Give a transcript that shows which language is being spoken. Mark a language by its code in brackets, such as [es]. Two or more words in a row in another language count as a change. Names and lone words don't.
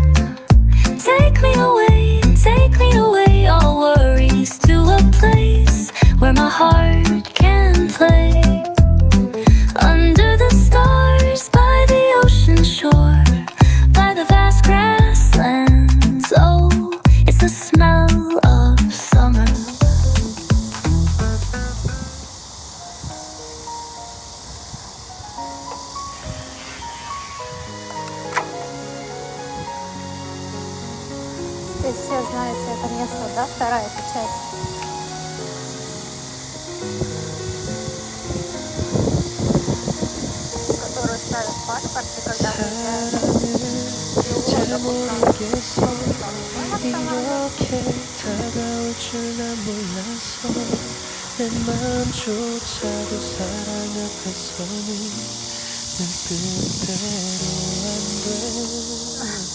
[en] Take me away, all worries, to a place where my heart can play. Under the stars, by the ocean shore, by the vast grasslands. Oh, it's the smell of summer. [ru] Здесь все знаете это место, да? Вторая печать. Которую ставят в паспорте, когда выезжают. [ko] 이렇게 다가올 줄 난 몰랐어. 내 마음조차도 사랑 앞에서는 늘 뜻대로 안 돼.